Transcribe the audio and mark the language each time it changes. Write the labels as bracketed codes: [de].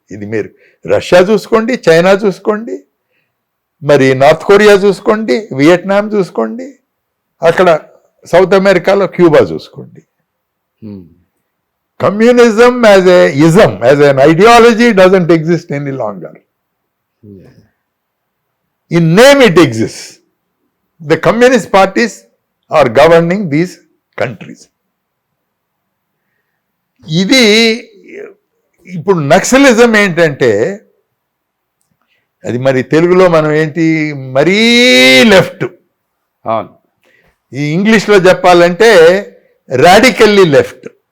[te] ఇది మీరు రష్యా చూసుకోండి, చైనా చూసుకోండి, మరి నార్త్ కొరియా చూసుకోండి, వియట్నాం చూసుకోండి, అక్కడ సౌత్ అమెరికాలో క్యూబా చూసుకోండి. [en] Communism as a ism, as an ideology doesn't exist any longer. In name it exist. The communist parties are governing these countries. [te] ఇది ఇప్పుడు నక్సలిజం ఏంటంటే అది మరి తెలుగులో మనం ఏంటి, మరీ లెఫ్ట్. అవును. ఈ ఇంగ్లీష్లో చెప్పాలంటే రాడికల్లీ లెఫ్ట్.